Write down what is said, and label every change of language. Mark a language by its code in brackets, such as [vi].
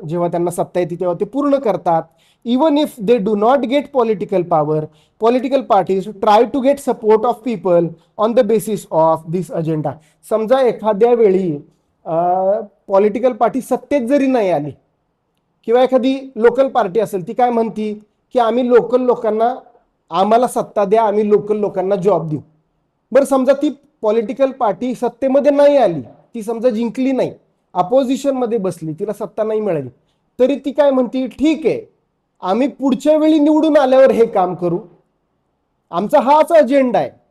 [mr] जेव्हा त्यांना सत्ता येते तेव्हा ते पूर्ण करतात. [en] Even if they do not get political power, political parties try to get support of people on the basis of this agenda. [mr] समजा एखाद्या वेळी पॉलिटिकल पार्टी सत्तेत जरी नाही आली किंवा एखादी लोकल पार्टी असेल, ती काय म्हणती की आम्ही लोकल लोकांना आम्हाला सत्ता द्या, आम्ही लोकल लोकांना जॉब देऊ. बरं, समजा ती पॉलिटिकल पार्टी सत्तेमध्ये नाही आली, ती समजा जिंकली नाही, अपोजिशन मध्ये बसली, तिला सत्ता नाही मिळाली, तरी ती काय म्हणते, ठीक आहे आम्ही पुढच्या वेळी निवडून आल्यावर हे काम करू, आमचा हाच अजेंडा आहे.